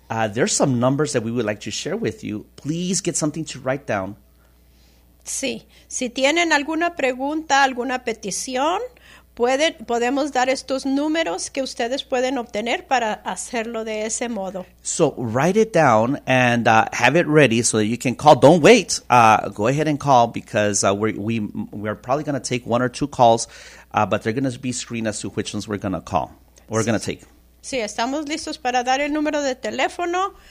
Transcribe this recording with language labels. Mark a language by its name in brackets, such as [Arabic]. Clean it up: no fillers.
[English] There's some numbers that we would like to share with you. Please get something to write down. [Spanish] Sí, si tienen alguna pregunta, alguna petición, podemos dar estos números que ustedes pueden obtener para hacerlo de ese modo. [English] So write it down and have it ready so that you can call. Don't wait. Go ahead and call because we're probably going to take one or two calls, but they're going to be screened as to which ones we're going to call or we're going to take. [Spanish] Sí, estamos listos para dar el número de teléfono.